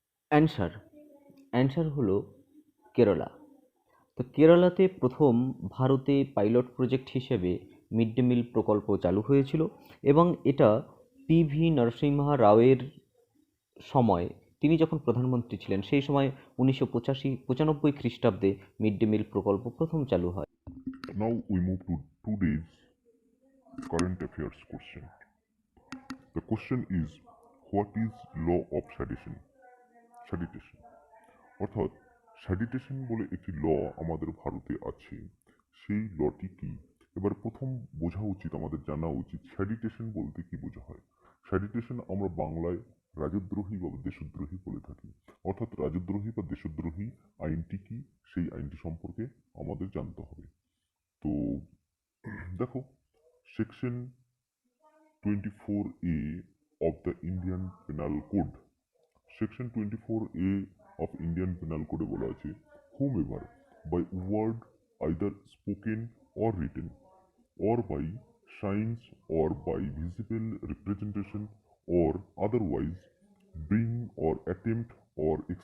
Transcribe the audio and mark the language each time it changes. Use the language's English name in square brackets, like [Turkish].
[Bangla] Answer হলো কেরালা। তো কেরালাতে প্রথম ভারতে পাইলট প্রজেক্ট হিসেবে মিড ডে মিল প্রকল্প চালু হয়েছিল এবং এটা পিভি নরসিমহা রাওয়ের সময়, তিনি যখন প্রধানমন্ত্রী ছিলেন সেই সময় 1995 খ্রিস্টাব্দে মিড ডে মিল প্রকল্প প্রথম চালু হয়। [English] Now we move to today's current affairs question. The question is, what is law of sedition? [Bangla] Sedition অর্থাৎ স্যাডিটেশন বলে একটি ল আমাদের ভারতে আছে, সেই লটি কি? এবার প্রথম বোঝা উচিত, আমাদের জানা উচিত স্যাডিটেশন বলতে কি বোঝা হয়। স্যাডিটেশন আমরা বাংলায় রাজদ্রোহী বা দেশদ্রোহী বলে থাকি, অর্থাৎ রাজদ্রোহী বা দেশদ্রোহী আইনটি কি, সেই আইনটি সম্পর্কে আমাদের জানতে হবে। তো দেখো, [English] Section 24A of the Indian Penal Code. Section 24A of Indian Penal Code [Bangla] বলা আছে, [English] whomever by word either spoken or written or by signs or by visible representation or otherwise bring or attempt or